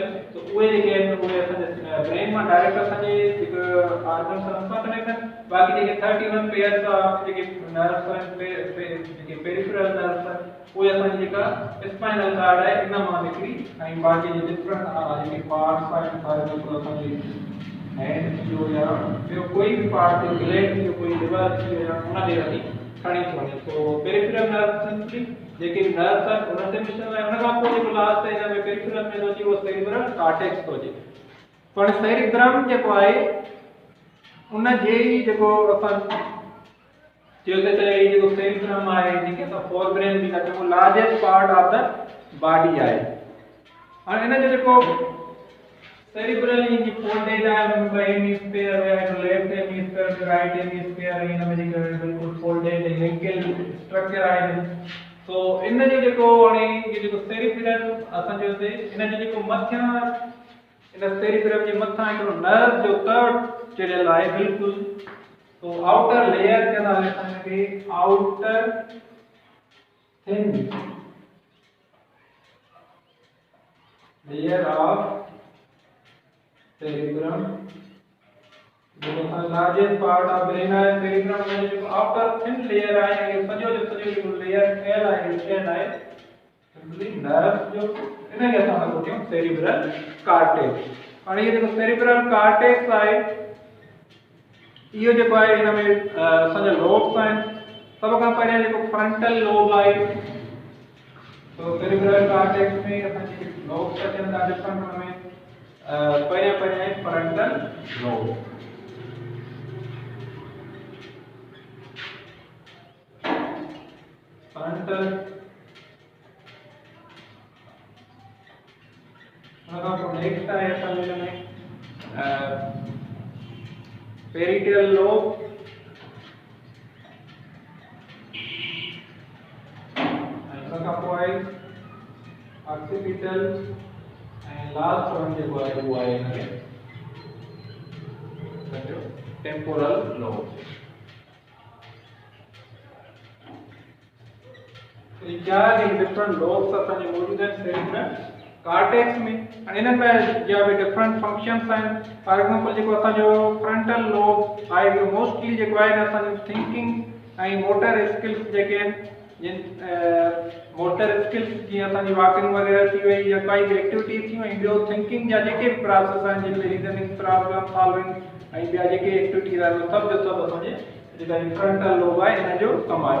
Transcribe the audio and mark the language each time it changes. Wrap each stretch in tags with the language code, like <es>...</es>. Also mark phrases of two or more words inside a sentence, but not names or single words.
<sd>तो उहे जेके आहिनि उहे असांजे ब्रेन मां डायरेक्ट असांजे जेके ऑर्गन सां कनेक्ट आहिनि। बाक़ी जेके 31</sd> <en>pairs of</en> <sd>जेके नर्व्स आहिनि जेके</sd> <en>peripheral nerves</en> <sd>आहिनि उहे असांजी जेका</sd> <en>spinal cord</en> <sd>आहे इन मां निकिरी ऐं बाक़ी जे डिफरेंट जेके पार्ट्स आहिनि</sd> <en>for example</en> <sd>असांजी हैंड जो या ॿियो कोई बि पार्ट जो ग्लैंड जो कोई लिवर जो या उनखे वठी खणी थो वञे। तो</sd> <en>peripheral nerve</en> <sd>सिंपली जेके नर्व्स आहिनि उनते मिशन आहे। उन खां पोइ जेको लास्ट आहे हिन में पेरिफेरल में थो अचे उहो</sd> <en>cerebral cortex</en> <sd>थो अचे। पर सेरिब्रम जेको आहे उन जे ई जेको असां चयोसीं त ही जेको सेरिब्रम आहे जेके असां</sd> <en>fore brain</en> <sd>बि था चऊं</sd> <en>largest part of the body</en> <sd>आहे। हाणे हिन जो जेको सेरिब्रल जी फोल्डेड आहे हुन में हेमिस्फीयर आहे</sd> <en>left hemisphere right hemisphere</en> <sd>आहे हिन में जेको बिल्कुलु</sd> <en>folded linkage structure</en> <sd>आहे। तो इन जो जेको हाणे ये जेको सेरिब्रम असां चयोसीं इन जो जेको मथियां इन सेरिब्रम जे मथां हिकिड़ो नर्व जो कर्व चढ़ियल आहे बिल्कुलु। तो</sd> <en>outer layer</en> <sd>चवंदा आहिनि असांखे</sd> <en>outer thin layer of cerebrum</en> <sd>जो</sd> <en>largest part of brain</en> <sd>आहे। सेरिब्रम में जो</sd> <en>outer thin layer</en> <sd>आहे ये सॼो जो सॼो जेको लेयर ठहियल आहे स्टेन आहे सिंपली नर्व जो इनखे असां था चऊं</sd> <en>cerebral cortex.</en> <sd>हाणे ये जेको</sd> <en>cerebral cortex</en> <sd>आहे इहो जेको आहे हिन में असांजा लोब्स आहिनि। सभ खां पहिरियों जेको</sd> <en>frontal lobe</en> <sd>आहे तो</sd> <en>cerebral cortex</en> <sd>में असांजी लोब्स अचनि था डिफरेंट हुन में पहिरियों आहे</sd> <en>frontal lobe. frontal next</en> <sd>आहे असांजे हिन में</sd> <en>parietal lobe</en> <sd>उन खां पोइ आहे ऑक्सीपिटल ऐं</sd> <en>last one</en> <sd>जेको आहे उहो आहे हिन में</sd> <en>temporal lobe.</en> <sd>ये चार</sd> <en>different lobes</en> <sd>असांजे मौजूद आहिनि</sd> <en>cerebral cortex</en> <sd>में। इन में जा भी</sd> <en>different functions</en> <sd>आहिनि।</sd> <en>for example</en> <sd>जेको असांजो</sd> <en>frontal lobe</en> <sd>आहे इहो मोस्टली जेको आहे असांजो थिंकिंग ऐं</sd> <en>motor skills</en> <sd>जेके आहिनि जिन</sd> <en>motor skills</en> <sd>जीअं असांजी वॉकिंग वग़ैरह थी वई या काई बि एक्टिविटी थी वई ॿियो थिंकिंग जा जेके बि प्रोसेस आहिनि जिन में</sd> <en>reasoning problem solving</en> <sd>ऐं ॿिया जेके एक्टिविटीज़ आहिनि सभु जो सभु असांजे जेका</sd> <en>frontal lobe</en> <sd>आहे हिन जो कमु आहे।</sd>